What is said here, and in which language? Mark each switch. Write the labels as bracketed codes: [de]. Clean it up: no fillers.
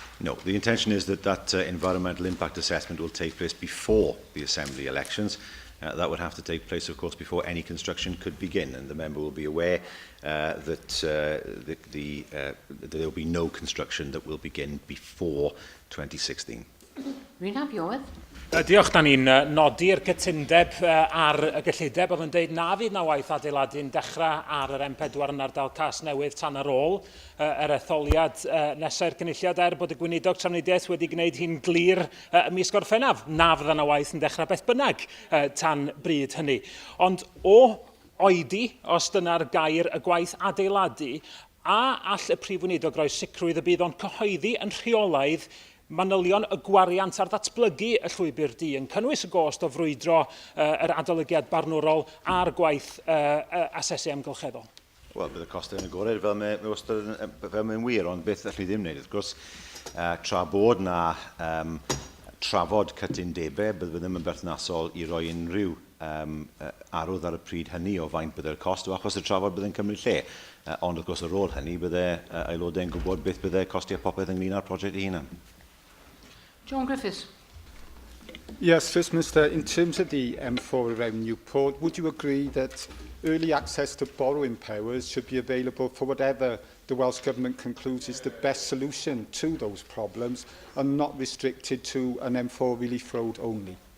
[en] No, the intention is that that environmental impact assessment will take place before the Assembly elections. That would have to take place, of course, before any construction could begin, and the member will be aware that there will be no construction that will begin before 2016. [cy] Rwy'n Hafioedd. Diolch, da ni'n nodi'r cytundeb ar y gyllideb oedd yn dweud na fydd na waith adeiladu'n dechrau ar yr M4 yn ardal Casnewydd tan ar ôl yr etholiad nesau'r cynulliad bod y Gweinidog Trafnidiaeth wedi gwneud hi'n glir mis Gorffennaf. Na fydda na waith yn dechrau beth bynnag tan bryd hynny. Ond o oedi, os dyna'r gair, y gwaith adeiladu, a all y Prif Weinidog roi sicrwydd y bydd o'n cyhoeddi yn rheolaidd manylion y gwariant ar ddatblygu y llwybr D yn cynnwys y gost o frwydro yr adolygiad barnwrol a'r gwaith asesu amgylcheddol. Wel, bydd y costau yn agored fel mae'n wir, ond beth allwn ni ddim wneud. Wrth gwrs, tra bod na trafod cytundebau, bydd ddim yn berthnasol i roi unrhyw arwydd ar y pryd hynny o faint byddai'r cost, achos y trafod bydd yn cymryd lle. Ond wrth gwrs ar ôl hynny, byddai aelodau yn gwybod beth byddai costiau popeth ynglyn â'r prosiect ei hunan. John Griffiths. [en] Yes, First Minister, in terms of the M4 around Newport, would you agree that early access to borrowing powers should be available for whatever the Welsh Government concludes is the best solution to those problems and not restricted to an M4 relief road only?